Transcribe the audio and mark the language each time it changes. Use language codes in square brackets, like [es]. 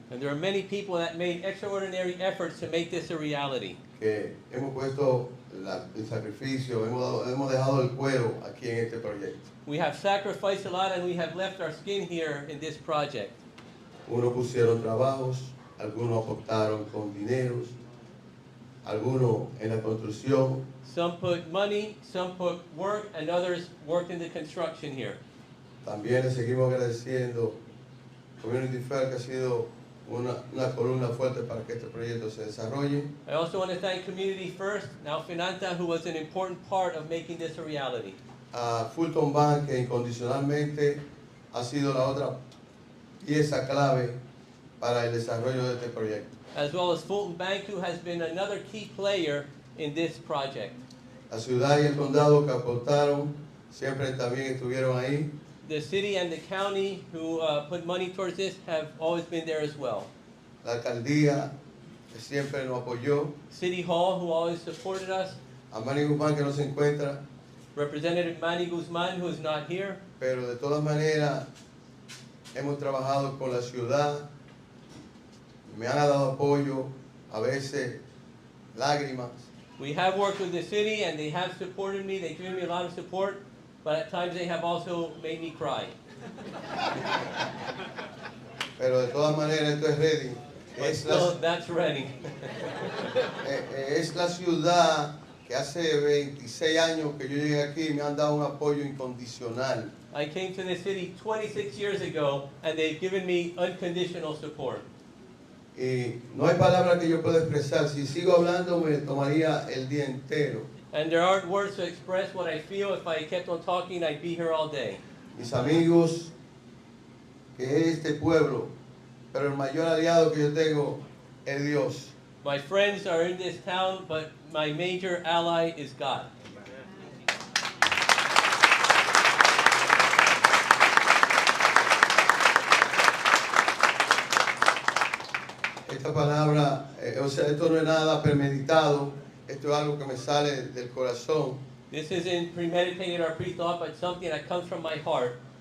[en] And there are many people that made extraordinary efforts to make this a reality. [es] que hemos puesto el sacrificio, hemos dejado el cuero aquí en este proyecto. [en] We have sacrificed a lot and we have left our skin here in this project. [es] Unos pusieron trabajos, algunos aportaron con dineros, algunos en la construcción, [en] Some put money, some put work, and others worked in the construction here. [es] También le seguimos agradeciendo Community Fair, que ha sido una columna fuerte para que este proyecto se desarrolle. [en] I also want to thank Community First, now Finanza, who was an important part of making this a reality. [es] A Fulton Bank, que incondicionalmente ha sido la otra pieza clave para el desarrollo de este proyecto. [en] As well as Fulton Bank, who has been another key player in this project. [es] La ciudad y el condado que aportaron siempre también estuvieron ahí. [en] The city and the county who put money towards this have always been there as well. [es] La alcaldía, que siempre nos apoyó. [en] City Hall, who always supported us. [es] A Manny Guzmán, que no se encuentra, [en] Representative Manny Guzman, who is not here. [es] pero de todas maneras hemos trabajado con la ciudad. Me han dado apoyo, a veces lágrimas. [en] We have worked with the city and they have supported me. They've given me a lot of support, but at times they have also made me cry. [es] pero de todas maneras esto es Reading. [en] But [es] Es [en] still, [es] la, [en] that's Reading. [es] es la ciudad que hace 26 años que yo llegué aquí y me han dado un apoyo incondicional. [en] I came to this city 26 years ago, and they've given me unconditional support. [es] Y no hay palabra que yo pueda expresar. Si sigo hablando me tomaría el día entero. [en] And there aren't words to express what I feel. If I kept on talking, I'd be here all day. [es] Mis amigos, que es este pueblo, pero el mayor aliado que yo tengo es Dios. [en] My friends are in this town, but my major ally is God. [es] Esta palabra, o sea, esto no es nada premeditado, esto es algo que me sale del corazón. [en] This isn't premeditated or pre-thought, but something that comes from my heart.